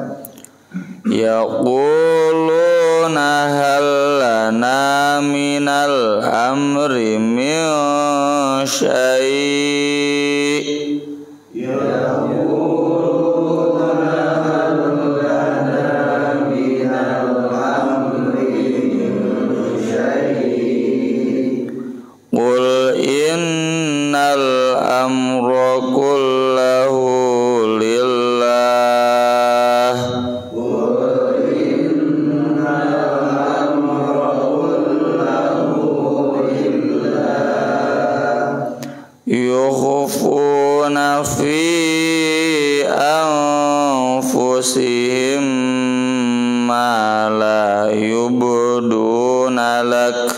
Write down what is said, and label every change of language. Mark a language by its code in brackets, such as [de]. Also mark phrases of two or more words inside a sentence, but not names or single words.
[ar] يقولون هل لنا من الأمر من شيء'. يقولون هل لنا من الأمر من شيء'. قل إن الأمر كله لله. يخفون في أنفسهم ما لا يبدون لك.